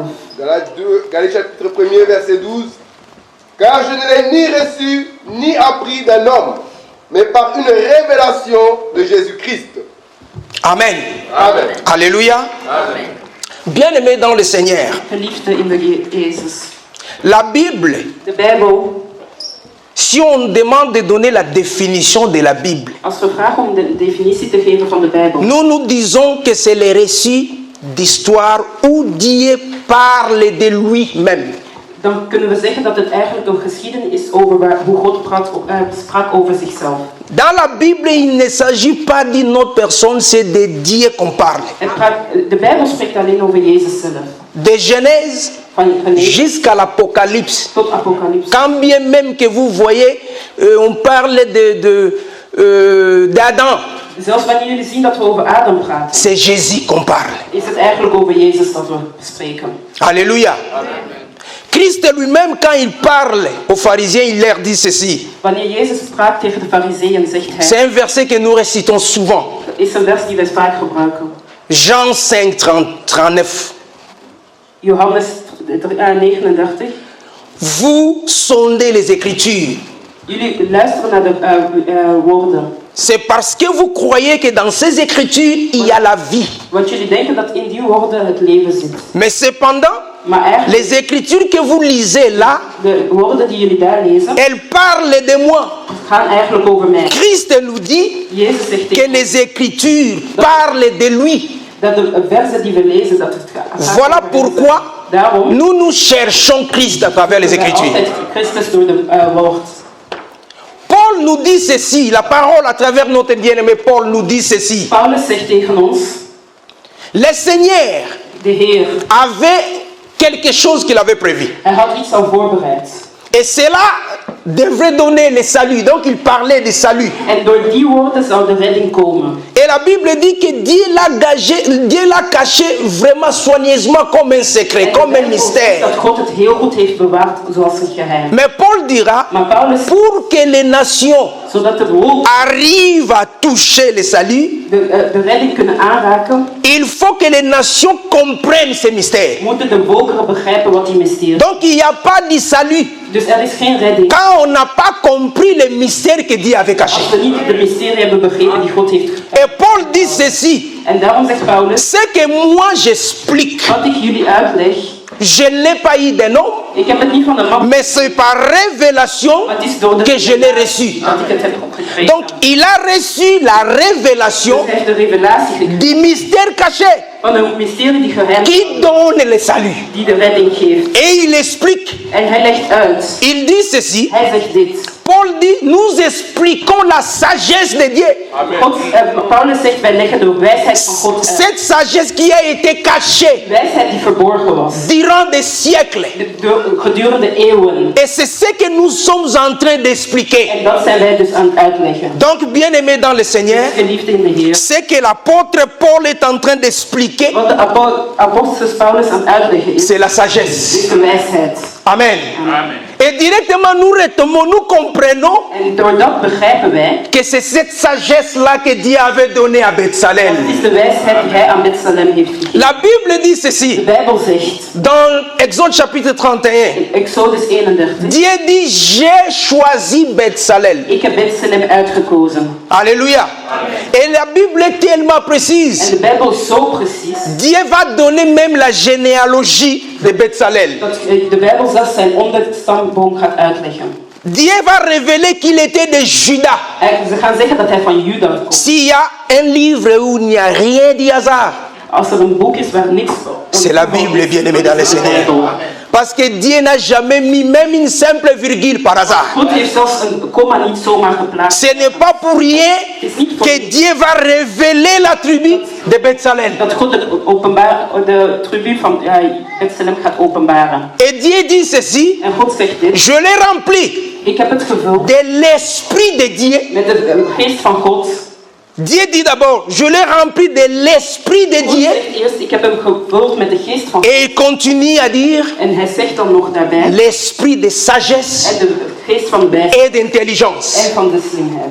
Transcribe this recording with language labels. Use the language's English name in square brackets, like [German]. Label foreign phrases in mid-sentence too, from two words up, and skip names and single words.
[French] Galates chapitre 1er, verset 12. Car je ne l'ai ni reçu, ni appris d'un homme, mais par une révélation de Jésus-Christ. Amen. Amen. Alléluia. Amen. Bien-aimé dans le Seigneur, [Dutch] Geliefde in de Jezus. [French] la Bible, [Dutch] De Bijbel, [French] Si on demande de donner la définition de la Bible, [Dutch] Als we vragen om de definitie te geven van de Bijbel, [French] nous disons que c'est le récit d'histoire où Dieu parle de lui-même. [Dutch] dan kunnen we zeggen dat het eigenlijk een geschiedenis is over hoe God sprak over zichzelf. [French] Dans la Bible, il ne s'agit pas d'une autre personne, c'est de Dieu qu'on parle. [Dutch] De Bijbel spreekt alleen over Jezus zelf. [French] De Genèse jusqu'à l'Apocalypse. [Dutch] Tot Apocalypse. [French] Quand bien même que vous voyez, on parle d'Adam. [Dutch] Zelfs wanneer jullie zien dat we over Adam praten, [French] C'est Jésus qu'on parle. [Dutch] is het eigenlijk over Jezus dat we spreken. [French] Alléluia. Christ lui-même, quand il parle aux pharisiens, il leur dit ceci. [Dutch] Wanneer Jezus praat tegen de Farizeeën, zegt hij, [French] C'est un verset que nous récitons souvent. [Dutch] is een vers die wij vaak gebruiken. [French] Jean 5, 39. [Dutch] Johannes 39. [French] Vous sondez les Écritures. [Dutch] Jullie luisteren naar de woorden. [French] C'est parce que vous croyez que dans ces Écritures, il y a la vie. [Dutch] Want jullie denken dat in die woorden het leven zit. [French] Mais cependant, [Dutch] Maar eigenlijk, [French] les Écritures que vous lisez là, [Dutch] de woorden die jullie daar lezen, [French] elles parlent de moi. [Dutch] gaan eigenlijk over mij. [French] Christ nous dit [Dutch] Jezus zegt [French] que [Dutch] tegen [French] les Écritures parlent de lui. [Dutch] dat de versen die we lezen, dat het gaat [French] Voilà [Dutch] over [French] pourquoi [Dutch] Jezus. Daarom [French] nous cherchons Christ à travers les [Dutch] wij [French] Écritures. [Dutch] altijd Christus door de woord. [French] Paul nous dit ceci, la parole à travers notre bien-aimé Paul nous dit ceci. [Dutch] Paulus zegt tegen ons, [French] Le Seigneur [Dutch] de Heer, [French] avait quelque chose qu'il avait prévu. [Dutch] hij had iets al voorbereid. [French] Et cela devrait donner le salut. Donc il parlait de salut. [Dutch] En door die woorden zou de redding komen. [French] Et la Bible dit que Dieu l'a caché vraiment soigneusement comme un secret, [Dutch] En [French] comme [Dutch] de [French] un [Dutch] Bijbel zegt [French] mystère. [Dutch] dat God het heel goed heeft bewaard zoals een geheim. [French] Mais Paul dira, [Dutch] Maar Paulus, [French] pour que les nations [Dutch] zodat de volk [French] arrivent à toucher le salut, [Dutch] de redding kunnen aanraken, [French] il faut que les nations comprennent ce mystère. [Dutch] moeten de volkeren begrijpen wat die mysterie is. [French] Donc il n'y a pas de salut [Dutch] Dus er is geen redding. [French] quand on n'a pas compris le mystère que Dieu avait caché. [Dutch] Als we niet de mysterie hebben begrepen die God heeft. [French] Et Paul dit ceci, [Dutch] En daarom zegt Paulus, [French] ce que moi j'explique, [Dutch] wat ik jullie uitleg, [French] je ne l'ai pas eu d'un homme, [Dutch] ik heb het niet van een man, [French] mais c'est par révélation [Dutch] maar het is door de [French] que je l'ai reçu. [Dutch] dat ik het heb gekregen. [French] Donc il a reçu la révélation [Dutch] Dus hij heeft de revelatie gekregen [French] du mystère caché [Dutch] van een mysterie die geheim is, [French] qui donne le salut. [Dutch] die de redding geeft. [French] Et il explique, [Dutch] En hij legt uit. [French] il dit ceci, [Dutch] Hij zegt dit. [French] Paul dit, nous expliquons la sagesse de Dieu. [Dutch] Paulus zegt, wij leggen de wijsheid van God uit. [French] Cette sagesse qui a été cachée [Dutch] Wijsheid die verborgen was. [French] durant des siècles. [Dutch] Gedurende eeuwen. [French] Et c'est ce que nous sommes en train d'expliquer. [Dutch] En dat zijn wij dus aan het uitleggen. [French] Donc, bien aimé dans le Seigneur, [Dutch] Geliefde in de Heer. [French] ce que l'apôtre Paul est en train d'expliquer, [Dutch] Wat de apostel Paulus aan het uitleggen is, [French] c'est la sagesse. [Dutch] is de wijsheid. [French] Amen. Et directement, nous retenons, nous comprenons [Dutch] En door dat begrijpen wij, [French] que c'est cette sagesse-là que Dieu avait donnée à [Dutch] dat [French] Bethsalem. [Dutch] is de wijsheid die hij aan Bethsalem heeft gegeven. [French] La Bible dit [Dutch] De [French] ceci, [Dutch] Bijbel zegt, [French] dans Exode chapitre 31, [Dutch] in Exodus 31, [French] Dieu dit, j'ai choisi Bethsalem. [Dutch] ik heb Bethsalem uitgekozen. [French] Alléluia. Et la Bible est tellement [Dutch] En [French] précise. [Dutch] de Bijbel is zo precies, [French] Dieu va donner même la généalogie de Bethsalem. [Dutch] dat de Bijbel zelfs zijn onderstamboom gaat uitleggen. [French] Dieu va révéler qu'il était de Juda. [Dutch] En ze gaan zeggen dat hij van Juda komt. [French] S'il y a un livre où il n'y a rien de hasard, [Dutch] Als er een boek is waar niks... [French] c'est la Bible, bien-aimé dans le Seigneur. Parce que Dieu n'a jamais mis même une simple virgule par hasard. [Dutch] God heeft zelfs een komma niet zomaar geplaatst. [French] Ce n'est pas pour rien que Dieu va révéler la tribu de Bethsalem. [Dutch] Dat God de tribu van Bethsalem gaat openbaren. [French] Et Dieu dit ceci, [Dutch] En God zegt dit. [French] je l'ai rempli [Dutch] Ik heb het gevuld [French] de l'esprit de Dieu. [Dutch] met de geest van God. [French] Dieu dit d'abord, je l'ai rempli de l'esprit de [Dutch] God [French] Dieu. [Dutch] zegt eerst, ik heb hem gevuld met de geest van God. [French] Et il continue à dire, [Dutch] En hij zegt dan nog daarbij, [French] l'esprit de sagesse [Dutch] en de geest van wijsheid [French] et d'intelligence. [Dutch] en van de slimheid.